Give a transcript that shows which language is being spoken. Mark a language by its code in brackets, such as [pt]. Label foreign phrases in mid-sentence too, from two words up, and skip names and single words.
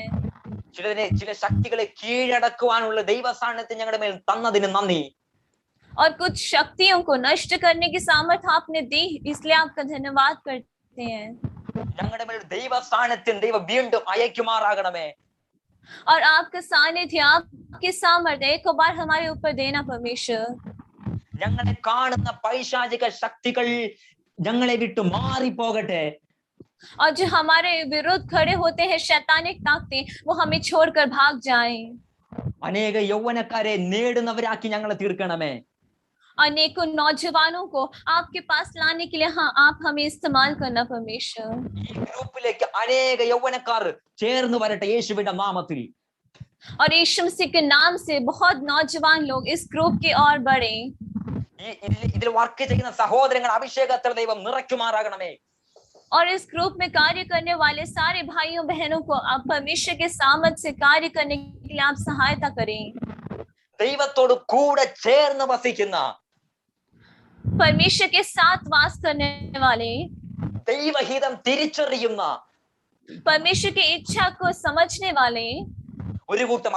[ml] ചില ശക്തികളെ കീഴടക്കുവാനുള്ള ദൈവസ്ഥാനത്തെ ഞങ്ങളുടെ മേൽ തന്നതിന് നന്ദി. [hi] और कुछ शक्तियों को नष्ट करने की सामर्थ्य आपने दी, इसलिए आपका धन्यवाद करते हैं। [ml] ഞങ്ങളുടെ മേൽ ദൈവസ്ഥാനത്തിൽ ദൈവം വീണ്ടും അയക്കുമാറാകണമേ. [hi] और आपका सानिध्य, आपकी सामर्थ्य एक बार हमारे ऊपर देना परमेश्वर। [ml] ഞങ്ങളെ കാണുന്ന പൈശാചിക ശക്തികൾ ഞങ്ങളെ വിട്ട് മാറിപ്പോകട്ടെ. [hi] और जो हमारे विरुद्ध खड़े होते हैं शैतानिक ताकतें, वो हमें छोड़कर भाग जाएं। [ml] അനേക യൗവനക്കാരെ നേടുന്നവരാക്കി ഞങ്ങളെ തീർക്കണമേ. [hi] अनेकों नौजवानों को आपके पास लाने के लिए आप हमें इस्तेमाल करना परमेश्वर। [ml] ഈ ഗ്രൂപ്പിലേക്ക് അനേക യൗവനക്കാർ ചേർന്ന് വരട്ടെ യേശുവിന്റെ നാമത്തിൽ. [hi] और यीशु मसीह के नाम से बहुत नौजवान लोग इस ग्रुप की ओर बढ़े। [ml] ഇതിൽ വർക്ക് ചെയ്യുന്ന സഹോദരങ്ങൾ അഭിഷേകത്തിൽ ദൈവം നിറയ്ക്കുമാറാകണമേ. [hi] और इस ग्रुप में कार्य करने वाले सारे भाइयों बहनों को आप परमेश्वर के सामर्थ्य से कार्य करने के लिए आप सहायता करें। [ml] ദൈവത്തോട് കൂടെ ചേർന്ന് വസിക്കുന്ന, [hi] परमेश्वर के साथ वास करने वाले, [ml] ദൈവഹിതം തിരിച്ചറിയുന്ന [hi] परमेश्वर की इच्छा को समझने वाले [ml] ഒരു കൂട്ടം